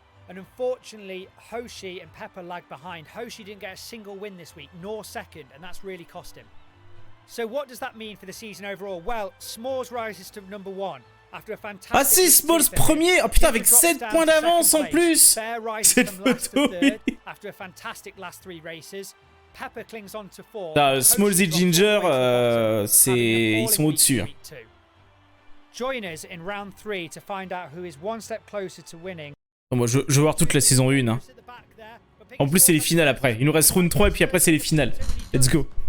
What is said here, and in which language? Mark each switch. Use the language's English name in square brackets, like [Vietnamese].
[English] And unfortunately, Hoshi and Pepper lag behind. Hoshi didn't get a single win this week, nor second, and that's really cost him. So what does that mean for the season overall? Well, S'mores rises to number 1 after a fantastic... [French] Ah si, Smalls premier. Oh putain, avec 7 points d'avance en plus. Cette photo, oui. [English] After a fantastic last 3 races. Pepper clings on to 4. [French] Smalls et Ginger, ils sont au-dessus. [English] Join us in round 3 to find out who is one step closer to winning. [French] Moi je veux voir toute la saison 1. Hein. En plus c'est les finales après. Il nous reste round 3 et puis après c'est les finales. [English] Let's go.